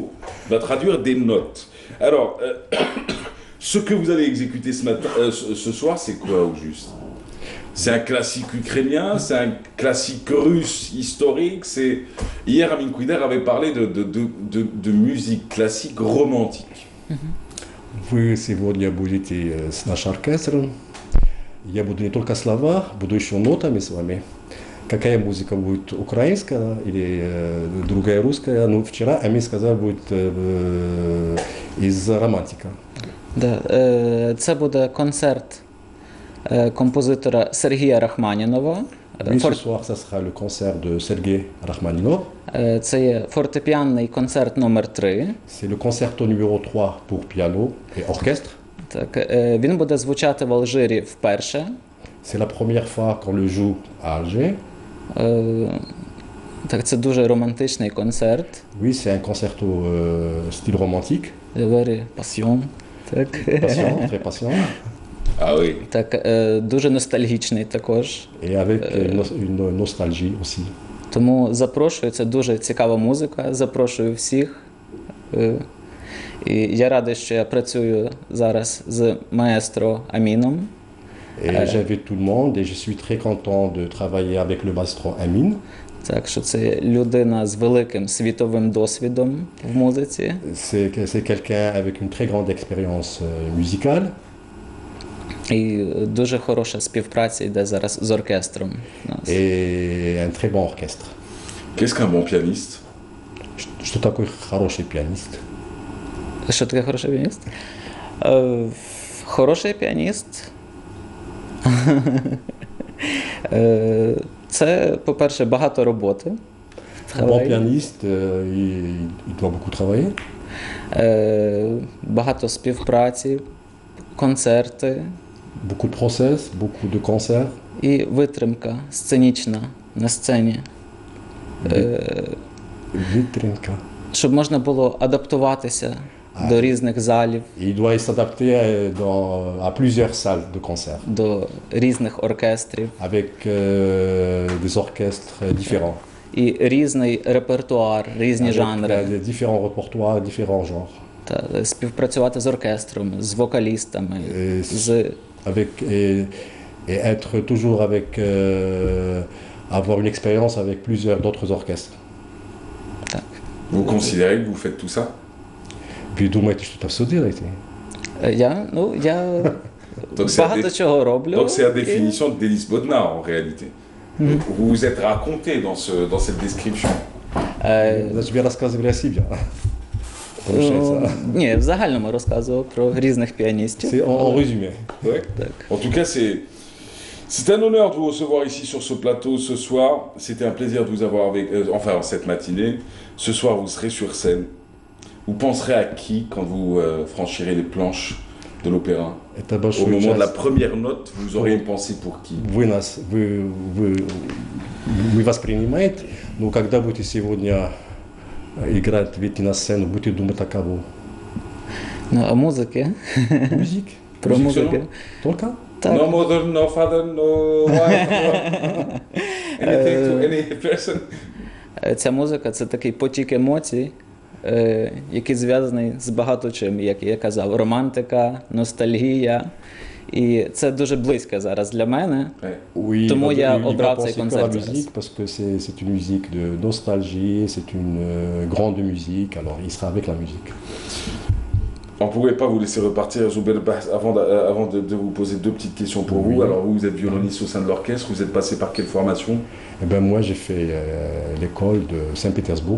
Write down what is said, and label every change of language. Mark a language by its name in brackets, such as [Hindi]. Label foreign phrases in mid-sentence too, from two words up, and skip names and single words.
[French] Il va traduire des notes. Alors, ce que vous allez exécuter ce soir, c'est quoi au juste? C'est un classique ukrainien, c'est un classique russe historique. Hier, Amin Kouider avait parlé de musique classique romantique. [Russian] Вы сегодня будете с нашим оркестром. Я буду не только слова, буду еще нотами с вами. Какая музыка будет украинская или другая русская? Ну, вчера Амин сказал, будет из романтика. Да, [Ukrainian] це буде концерт композитора Сергія Рахманінова. [French] Oui, ce soir, ça sera le concert de Sergei Rachmaninov. [Ukrainian] Це є фортепіанний концерт номер 3. [French] C'est le concerto numéro 3 pour piano et orchestre. [Ukrainian] Так, він буде звучати в Алжирі вперше. [French] C'est la première fois qu'on le joue à Alger. [Ukrainian] Так, це дуже романтичний концерт. [French] Oui, c'est un concerto style romantique. [English] Very passion. Так. [French] Patient, très patient. Ah oui. [Ukrainian] Так, дуже ностальгічний також. [French] Et avec une nostalgie aussi. [Ukrainian] Тому запрошую, це дуже цікава музика, запрошую всіх. І я радий, що я працюю зараз з маестро Аміном. [French] Et j'invite tout le monde et je suis très content de travailler avec le maestro Amin. [Ukrainian] Так, що це людина з великим світовим досвідом в музиці. [French] C'est quelqu'un avec une très grande expérience musicale. [Ukrainian] І дуже хороша співпраця йде зараз з оркестром. [French] Et un très bon orchestre. Qu'est-ce qu'un bon pianiste? [Russian] Что такое хороший пианист? [Ukrainian] Що таке хороший піаніст? Хороший піаніст. Це, по-перше, багато роботи. [French] Un bon pianiste, il doit beaucoup travailler. [Ukrainian] Багато співпраці, концерти. [French] Beaucoup de process, beaucoup de concerts. [Ukrainian] І витримка сценічна на сцені. Вітринка. Щоб можна було адаптуватися до різних залів, [French] Il doit s'adapter à plusieurs salles de concert [Ukrainian] до різних оркестрів [French] avec des orchestres différents. [Ukrainian] і різний репертуар, різні [French] Avec [Ukrainian] жанри. [French] des différents répertoires, différents genres. [Ukrainian] Та співпрацювати з оркестром, з вокалістами, з [French] Et être toujours avec avoir une expérience avec plusieurs d'autres orchestres. Vous considérez que vous faites tout ça? [Ukrainian] Ви думаєте, що це все робите? Я багато чого роблю. [French] Donc c'est la définition de Denis Bodnar en réalité. Vous vous êtes raconté dans cette description. [Ukrainian] Значить, ви розказували о себе. Ні, в загальному розказував про різних піаністів. [French] C'est en résumé. Ouais. En tout cas, c'est un honneur de vous recevoir ici sur ce plateau ce soir. C'était un plaisir de vous avoir avec, enfin cette matinée. Ce soir, vous serez sur scène. Vous penserez à qui quand vous franchirez les planches de l'opéra? Au moment de la première note, vous aurez une pensée pour qui? [Russian] Вы воспринимаете, но когда будете сегодня играть, выйти на сцену, будете думать о кого? [Ukrainian] Ну, а музики? Музики? Про музики. [Russian] Только? [English] No mother, no father, no wife, anything to any person. [Ukrainian] Ця музика – це такий потік емоцій, який зв'язаний з багато чим, як я казав, романтика, ностальгія. І це дуже близько зараз для мене, тому я обрав цей концерт зараз. [French] Parce que c'est une musique de nostalgie, c'est une grande musique, alors il sera avec la musique. On ne pouvait pas vous laisser repartir, Zoubel, avant de vous poser deux petites questions pour vous. Alors vous êtes violoniste au sein de l'orchestre, vous êtes passé par quelle formation? Eh ben moi j'ai fait l'école de Saint-Pétersbourg.